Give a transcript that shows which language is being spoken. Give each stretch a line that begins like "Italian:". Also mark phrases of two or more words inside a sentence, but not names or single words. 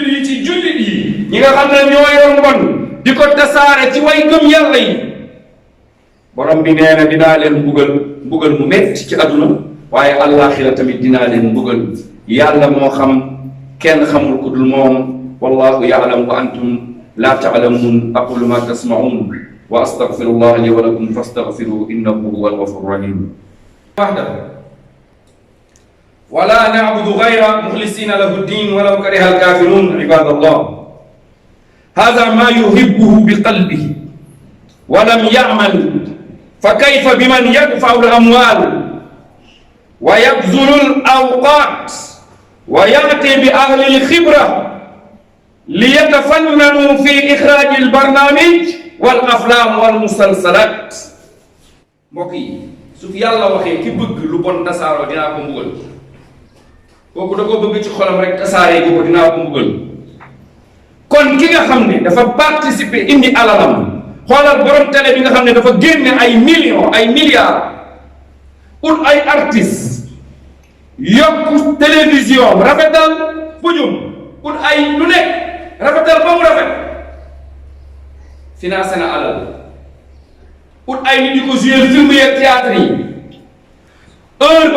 Wolof: yi ci jullit yi ñi nga xam ne ñoo yor mbon di ko tasaare ci way gëm yàlla yi borom bi nee na dinaa leen mbugal mu metti ci àdduna waaye àllaaxira tamit dinaa leen mbugal yàlla moo xam kenn xamul ku dul moom
Arabic: والله يعلم وأنتم لا تعلمون أقول ما تسمعون وأستغفر الله لي ولكم فاستغفروه إنه هو الغفور الرحيم وحده ولا نعبد غيره مخلصين له الدين ولو كره الكافرون عباد الله هذا ما يحبه بقلبه ولم يعمل فكيف بمن يدفع الأموال ويبذل الأوقات ويأتي بأهل الخبرة ليتفننوا في إخراج البرنامج والأفلام والمسلسلات
Wolof: mbokk yi su fi yàlla waxee ki bëgg lu bon tasaaroo dinaa ko mbugal kooku da ko bëgg ci xolam rek tasaaree ko dinaa ko mbugal kon ki nga xam ne dafa participer indi alalam xoolal borom télé bi nga xam ne dafa génne ay millions ay milliards ut ay artistes yokku télévision rafetal pujum ut ay lu nekk rafetal ba mu rafet financé na alal ut ay nit di ko
French: jouer film
Wolof: yeeg théâtre yi heure ba